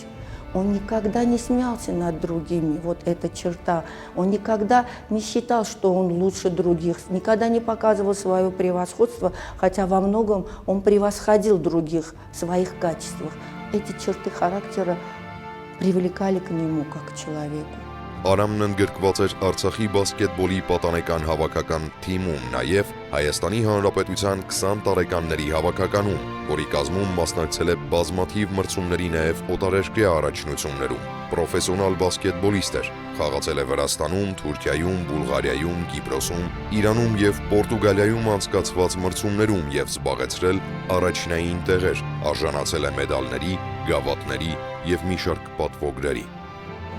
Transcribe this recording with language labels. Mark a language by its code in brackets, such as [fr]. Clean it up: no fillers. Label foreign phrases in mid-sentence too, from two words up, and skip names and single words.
[ru] Он никогда не смеялся над другими, вот эта черта. Он никогда не считал, что он лучше других, никогда не показывал свое превосходство, хотя во многом он превосходил других в своих качествах. Эти черты характера привлекали к нему как к человеку. [hy] Արամն ընդգրկված էր Արցախի բասկետբոլի պատանեկան հավաքական թիմում, նաև Հայաստանի Հանրապետության 20 տարեկանների հավաքականում, որի կազմում մասնակցել է բազմաթիվ մրցումների նաև օտարերկրյա առաջնություններում։ Պրոֆեսիոնալ բասկետբոլիստ էր, խաղացել է Վրաստանում, Թուրքիայում, Բուլղարիայում, Կիպրոսում, Իրանում եւ Պորտուգալիայում անցկացված մրցումներում եւ զբաղեցրել առաջնային տեղեր, արժանացել է մեդալների, գավաթների եւ մի շարք պատվոգրերի։